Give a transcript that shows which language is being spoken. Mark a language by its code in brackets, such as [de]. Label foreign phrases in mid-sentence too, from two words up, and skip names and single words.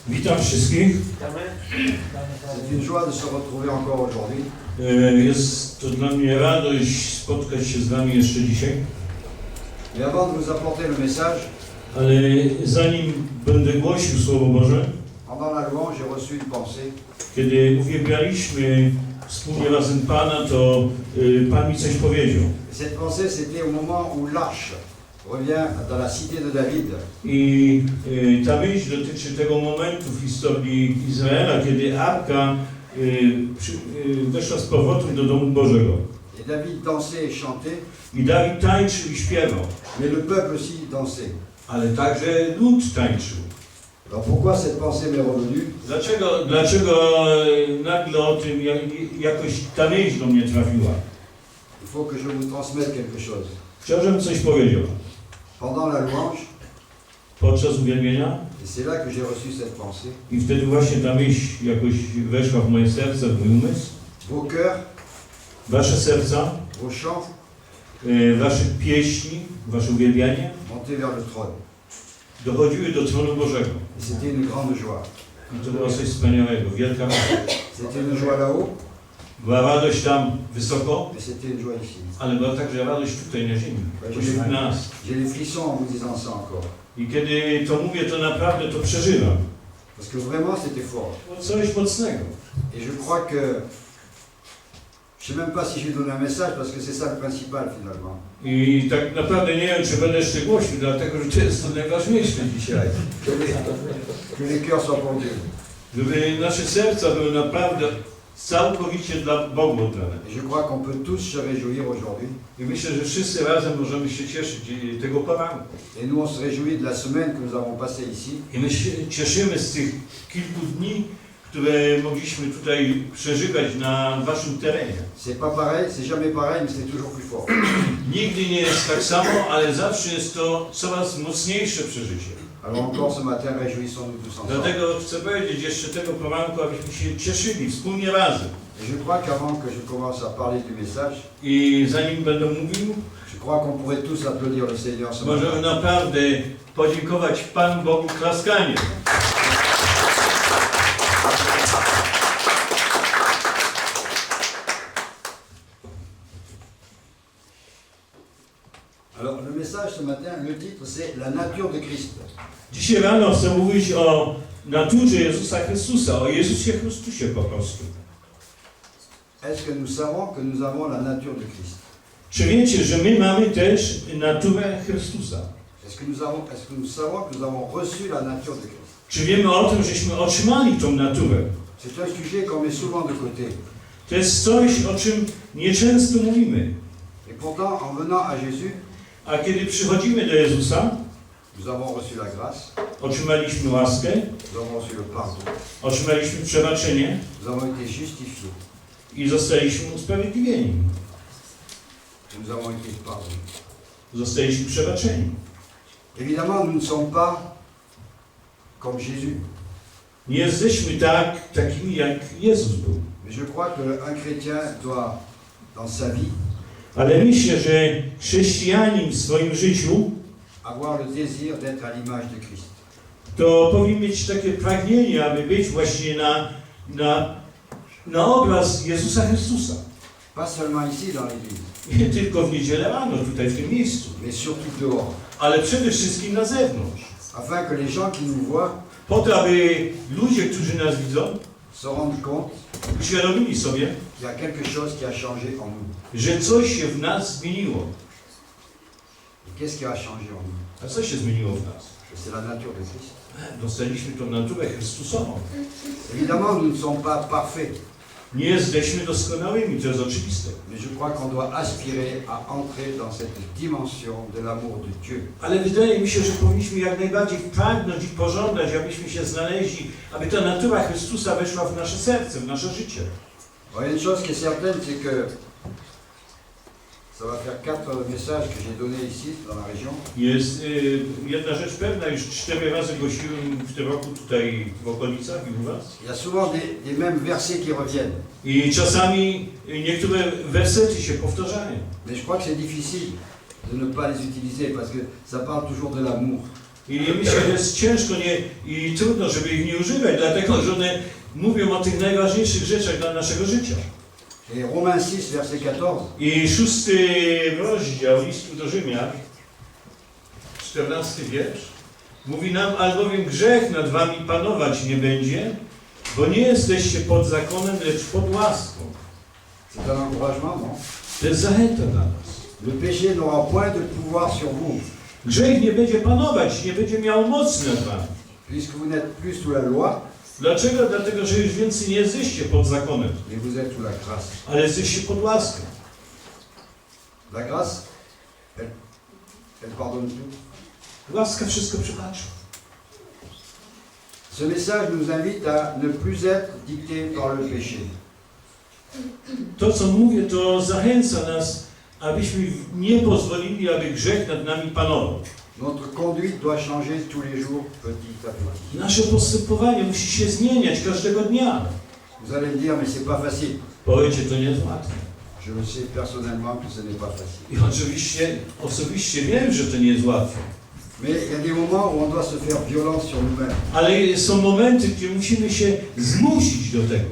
[pl] Witam wszystkich. [fr] C'est une joie de se retrouver encore aujourd'hui. [pl] Jest to dla mnie radość spotkać się z Wami jeszcze dzisiaj. [fr] Mais avant de vous apporter le message, [pl] Ale zanim będę głosił Słowo Boże, [fr] pendant la louange, j'ai reçu une pensée. [pl] kiedy uwielbialiśmy wspólnie razem Pana, to Pan mi coś powiedział. [fr] Et cette pensée, c'était au moment où l'arche revient dans la cité de David. [pl] I ta myśl dotyczy tego momentu w historii Izraela, kiedy Arka weszła z powrotem do domu Bożego. [fr] Et David dansait et chantait, [pl] I Dawid tańczył i śpiewał, [fr] mais le peuple aussi dansait. [pl] ale także lud tańczył. [fr] Alors pourquoi cette pensée m'est revenue? [pl] Dlaczego nagle o tym jakoś ta myśl do mnie trafiła? [fr] Il faut que je vous transmette quelque chose. [pl] Chciał, żebym coś powiedział. [fr] Pendant la louange, [pl] Podczas uwielbienia [fr] et c'est là que j'ai reçu cette pensée, [pl] i wtedy właśnie ta myśl jakoś weszła w moje serce, w mój umysł. [fr] vos cœurs, [pl] Wasze serca, [fr] vos chants [pl] wasze pieśni, wasze uwielbianie [fr] montaient vers le trône. [pl] dochodziły do tronu Bożego. [fr] Et c'était une grande joie. [pl] I to było coś wspaniałego, wielka radość. [fr] C'était une joie là-haut, [pl] Była radość tam wysoko, [fr] mais c'était une joie ici. [pl] ale była także radość tutaj na ziemi, pośród nas. [fr] J'ai les frissons en vous disant ça encore. [pl] I kiedy to mówię, to naprawdę to przeżywam. [fr] Parce que vraiment c'était fort. [pl] Coś mocnego. [fr] Et je crois que, je ne sais même pas si je vais donner un message parce que c'est ça le principal finalement. [pl] I tak naprawdę nie wiem, czy będę jeszcze głosił, dlatego że to jest to najważniejsze dzisiaj. [fr] Que les cœurs soient pour Dieu. [pl] Żeby nasze serca były naprawdę całkowicie dla Bogu oddane. [fr] Et je crois qu'on peut tous se réjouir aujourd'hui. [pl] I myślę, że wszyscy razem możemy się cieszyć tego poranku. [fr] Et nous on se réjouit de la semaine que nous avons passée ici. [pl] I my się cieszymy z tych kilku dni, które mogliśmy tutaj przeżywać na waszym terenie. [fr] C'est pas pareil, c'est jamais pareil, mais c'est toujours plus fort. [pl] Nigdy nie jest tak samo, ale zawsze jest to coraz mocniejsze przeżycie. [fr] Alors encore ce matin, réjouissons-nous tous ensemble. [pl] Dlatego chcę powiedzieć jeszcze tego poranku, abyśmy się cieszyli wspólnie razem. [fr] Et je crois qu'avant que je commence à parler du message, [pl] I zanim będę mówił, [fr] je crois qu'on pourrait tous applaudir le Seigneur ce [pl] możemy [fr] matin. [pl] naprawdę podziękować Panu Bogu klaskaniem. [fr] Alors le message ce matin, le titre c'est La nature de Christ. [pl] Dzisiaj rano chcę mówić o naturze Jezusa Chrystusa, o Jezusie Chrystusie po prostu. [fr] Est-ce que nous savons que nous avons la nature de Christ? [pl] Czy wiecie, że my mamy też naturę Chrystusa? [fr] Est-ce que nous savons que nous avons reçu la nature de Christ? [pl] Czy wiemy o tym, żeśmy otrzymali tą naturę? [fr] C'est un sujet qu'on met souvent de côté. [pl] To jest coś, o czym nieczęsto mówimy. [fr] Et pourtant, en venant à Jésus, [pl] A kiedy przychodzimy do Jezusa, [fr] nous avons reçu la grâce, [pl] otrzymaliśmy łaskę, [fr] nous avons reçu le pardon, [pl] otrzymaliśmy przebaczenie [fr] nous avons été justifiés, [pl] i zostaliśmy usprawiedliwieni. [fr] nous avons été pardonnés. [pl] Zostaliśmy przebaczeni. [fr] Évidemment, nous ne sommes pas comme Jésus, [pl] Nie jesteśmy takimi, jak Jezus był. [fr] mais je crois qu'un chrétien doit, dans sa vie, [pl] Ale myślę, że chrześcijanin w swoim życiu [fr] avoir le désir d'être à l'image de Christ. [pl] to powinien mieć takie pragnienie, aby być właśnie na obraz Jezusa Chrystusa. [fr] Pas seulement ici dans l'église, [pl] Nie tylko w niedzielę rano, tutaj w tym miejscu, [fr] mais surtout dehors, [pl] ale przede wszystkim na zewnątrz. [fr] afin que les gens qui nous voient [pl] Po to, aby ludzie, którzy nas widzą, [fr] se rendent compte [pl] uświadomili sobie, [fr] qu'il y a quelque chose qui a changé en nous. [pl] że coś się w nas zmieniło. [fr] Et qu'est-ce qui a changé en nous? [pl] A co się zmieniło w nas? [fr] C'est la nature de Christ. [pl] Dostaliśmy tą naturę Chrystusową. [fr] Évidemment, nous ne sommes pas parfaits, [pl] Nie jesteśmy doskonałymi, to jest oczywiste. [fr] mais je crois qu'on doit aspirer à entrer dans cette dimension de l'amour de Dieu. [pl] Ale wydaje mi się, że powinniśmy jak najbardziej pragnąć i pożądać, abyśmy się znaleźli, aby ta natura Chrystusa weszła w nasze serce, w nasze życie. [fr] Alors, il y a une chose qui est certaine, c'est que ça va faire 4 messages que j'ai donnés ici, dans la région. [pl] Jest jedna rzecz pewna, już 4 razy głosiłem w tym roku tutaj w okolicach i u was. [fr] Il y a souvent des mêmes versets qui reviennent. [pl] I czasami niektóre wersety się powtarzają. [fr] Mais je crois que c'est difficile de ne pas les utiliser parce que ça parle toujours de l'amour. [pl] I myślę, że jest ciężko i trudno, żeby ich nie używać, dlatego że one mówią o tych najważniejszych rzeczach dla naszego życia. [fr] Et Romains 6, verset 14, [pl] I 6 rozdział listu do Rzymian, 14 wiersz, mówi nam, albowiem grzech nad wami panować nie będzie, bo nie jesteście pod zakonem, lecz pod łaską. [fr] c'est un encouragement, non? [pl] To jest zachęta dla nas. [fr] Le péché n'aura point de pouvoir sur vous, [pl] Grzech nie będzie panować, nie będzie miał mocy nad wami. [fr] puisque vous n'êtes plus sous la loi, [pl] Dlaczego? Dlatego, że już więcej nie jesteście pod zakonem, [fr] mais vous êtes sous la grâce. [pl] ale jesteście pod łaską. [fr] La grâce, elle pardonne tout. [pl] Łaska wszystko przebacza. [fr] Ce message nous invite à ne plus être dicté par le péché. [pl] To, co mówię, to zachęca nas, abyśmy nie pozwolili, aby grzech nad nami panował. [fr] Notre conduite doit changer tous les jours, petit à petit. [pl] Nasze postępowanie musi się zmieniać każdego dnia. [fr] Vous allez me dire, mais c'est pas facile. [pl] Powiecie, to nie jest łatwe. [fr] Je le sais personnellement que ce n'est pas facile. [pl] I oczywiście, osobiście wiem, że to nie jest łatwe. [fr] Mais il y a des moments où on doit se faire violence sur nous-mêmes. [pl] Ale są momenty, gdzie musimy się zmusić do tego.